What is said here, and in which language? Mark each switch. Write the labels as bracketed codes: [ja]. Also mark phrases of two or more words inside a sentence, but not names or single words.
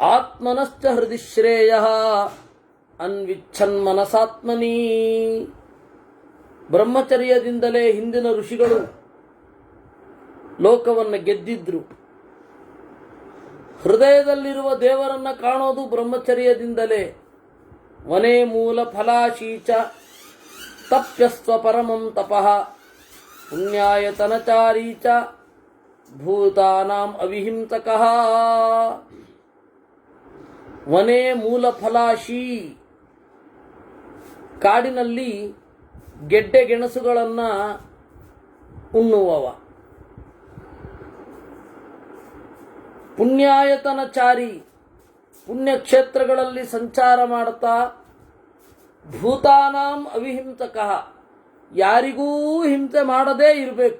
[sa] ಆತ್ಮನಶ್ಚ ಹೃದಿ ಶ್ರೇಯ ಅನ್ವಿಚ್ಛನ್ ಮನಸಾತ್ಮನಿ. [kn] ಬ್ರಹ್ಮಚರ್ಯದಿಂದಲೇ ಹಿಂದಿನ ಋಷಿಗಳು ಲೋಕವನ್ನು ಗೆದ್ದಿದ್ರು. ಹೃದಯದಲ್ಲಿರುವ ದೇವರನ್ನ ಕಾಣೋದು ಬ್ರಹ್ಮಚರ್ಯದಿಂದಲೇ. [sa] ವನೇ ಮೂಲ ಫಲಾಶೀಚ ತಪ್ಯಸ್ವ ಪರಮಂ ತಪಃ ಪುಣ್ಯಾಯತನಚಾರೀ ಚ ಭೂತಾನಾಂ ಅವಿಹಿಂಸಕಃ. ವನೇ ಮೂಲ ಫಲಾಶಿ, [kn] ಕಾಡಿನಲ್ಲಿ ಗೆಡ್ಡೆ ಗೆಣಸುಗಳನ್ನು ಉಣ್ಣುವವ. ಪುಣ್ಯಾಯತನಚಾರಿ, ಪುಣ್ಯಕ್ಷೇತ್ರಗಳಲ್ಲಿ ಸಂಚಾರ ಮಾಡುತ್ತಾ [sa] ಭೂತಾನಾಂ ಅವಿಹಿಂಸಕಃ, [kn] ಯಾರಿಗೂ ಹಿಂಸೆ ಮಾಡದೇ ಇರಬೇಕು.